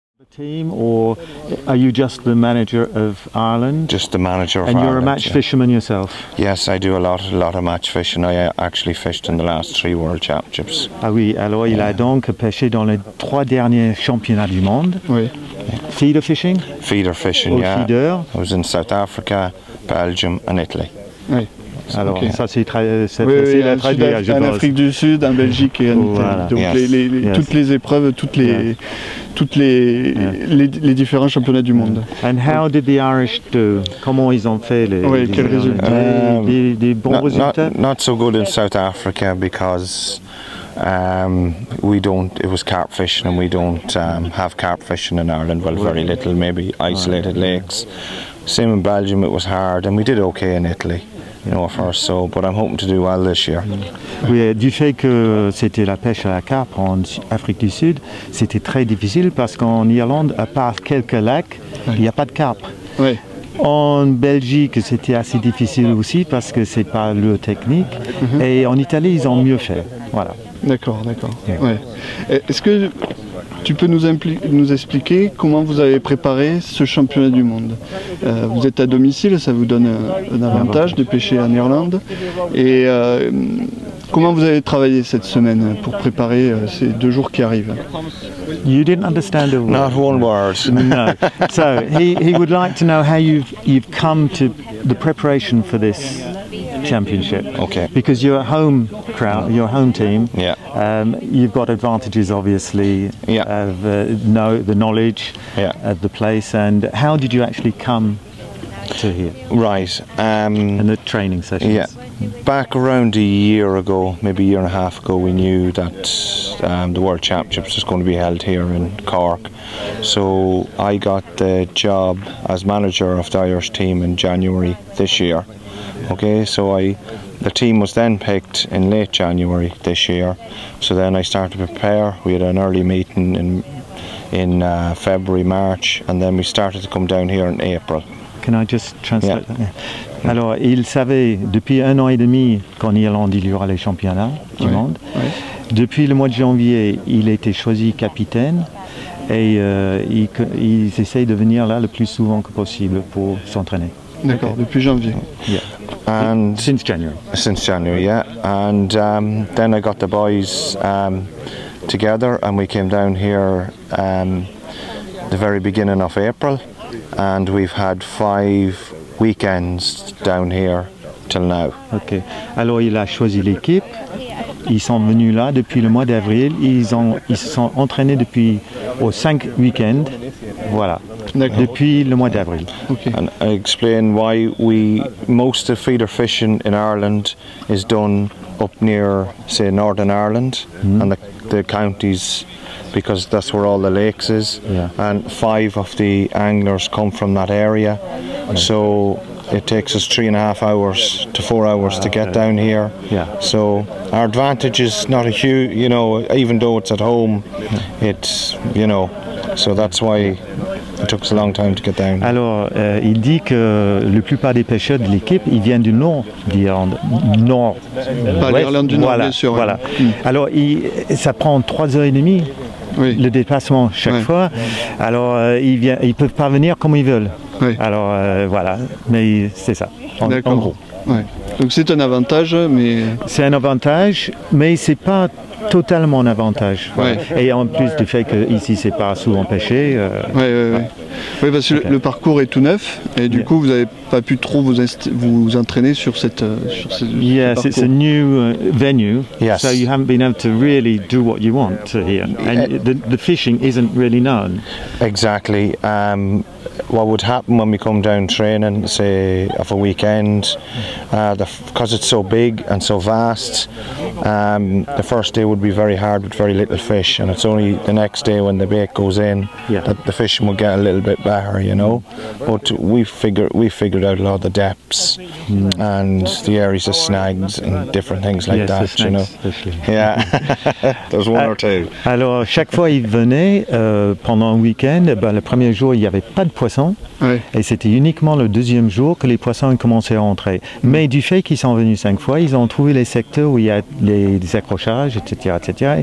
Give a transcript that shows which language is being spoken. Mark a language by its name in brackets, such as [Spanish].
[English] Team, or are you just the manager of Ireland? Just the manager of Ireland. And you're Ireland, a match fisherman yourself? Yes, I do a lot of match fishing. I actually fished in the last 3 World Championships. [French] Ah oui, alors il a donc pêché dans les 3 derniers championnats du monde. Oui. [English] Feeder fishing? Feeder fishing, yeah. Feeder. I was in South Africa, Belgium and Italy. [French] Oui. Alors ça c'est très facile à traduire. En Afrique du Sud, en Belgique et en Italie. Voilà. Donc toutes les épreuves, toutes les différents championnats du monde. [English] And how did the Irish do? [French] Comment ils ont fait quels résultats? Des bons résultats? [English] Not so good in South Africa because it was carp fishing and we don't have carp fishing in Ireland. Well, very little, maybe isolated lakes. Same in Belgium, it was hard, and we did okay in Italy. First, but I'm hoping to do well this year. [French] Oui, du fait que c'était la pêche à la carpe en Afrique du Sud, c'était très difficile parce qu'en Irlande, à part quelques lacs, il n'y a pas de carpe. Oui. En Belgique, c'était assez difficile aussi parce que c'est pas leur technique. Et en Italie, ils ont mieux fait. Voilà. D'accord. Ouais. Est-ce que tu peux nous expliquer comment vous avez préparé ce championnat du monde? Vous êtes à domicile, ça vous donne un avantage de pêcher en Irlande. Et comment vous avez travaillé cette semaine pour préparer ces 2 jours qui arrivent? [English] You didn't understand a word. Not one word. No. So he would like to know how you've come to the preparation for this championship. Okay. Because you're a home crowd, you're a home team. Yeah. You've got advantages, obviously, of the knowledge of the place. And how did you actually come to here? Right. And the training sessions. Yeah. Back around a year ago, maybe a year and a half ago, we knew that the World Championships was going to be held here in Cork. So I got the job as manager of the Irish team in January this year. Okay, so the team was then picked in late January this year. So then I started to prepare. We had an early meeting in February, March, and then we started to come down here in April. Can I just translate that? [French] Alors, il savait depuis 1 an et demi qu'en Irlande il y aura les championnats du monde. Oui. Depuis le mois de janvier, il a été choisi capitaine et il essaye de venir là le plus souvent que possible pour s'entraîner. D'accord, depuis janvier. [English] Yeah. And since January. Since January, yeah. And then I got the boys together and we came down here the very beginning of April, and we've had 5 weekends down here till now. Ok. [French] Alors il a choisi l'équipe. Ils sont venus là depuis le mois d'avril. Ils se sont entraînés depuis aux 5 week-ends. Voilà. Depuis le mois d'avril. [English] Okay. And I explain why most of feeder fishing in Ireland is done up near, say, Northern Ireland and the counties, because that's where all the lakes is. Yeah. And 5 of the anglers come from that area. Yeah. So it takes us 3.5 hours to 4 hours to get down here. Yeah. So our advantage is not a huge, even though it's at home, it's, so that's why it took us a long time to get down. [French] Alors, il dit que la plupart des pêcheurs de l'équipe, ils viennent du nord d'Irlande. Nord. Pas l'Irlande du Nord, voilà, bien sûr. Voilà. Alors, ça prend 3h30 le déplacement chaque fois. Alors, ils ne peuvent pas venir comme ils veulent. Oui. Alors, voilà. Mais c'est ça, en gros. Ouais. Donc c'est un avantage, mais... C'est un avantage, mais c'est pas totalement un avantage. Voilà. Ouais. Et en plus du fait qu'ici c'est pas souvent pêché. Oui, parce que le parcours est tout neuf et du coup vous n'avez pas pu trop vous entraîner sur cette [English] Yes, it's a new venue, yes. So you haven't been able to really do what you want here, and the fishing isn't really known. Exactly. What would happen when we come down training, say, of a weekend, because it's so big and so vast, the first day would be very hard with very little fish, and it's only the next day when the bait goes in that the fishing will get a little bit better, But we figured out a lot of the depths and the areas of snags and different things like that, especially. Yeah, there's one or two. [French] Alors chaque fois il venait pendant un week-end, le premier jour il n'y avait pas de poisson. poissons. Ouais. Et c'était uniquement le deuxième jour que les poissons ont commencé à entrer. Mais du fait qu'ils sont venus 5 fois, ils ont trouvé les secteurs où il y a des accrochages, etc., etc.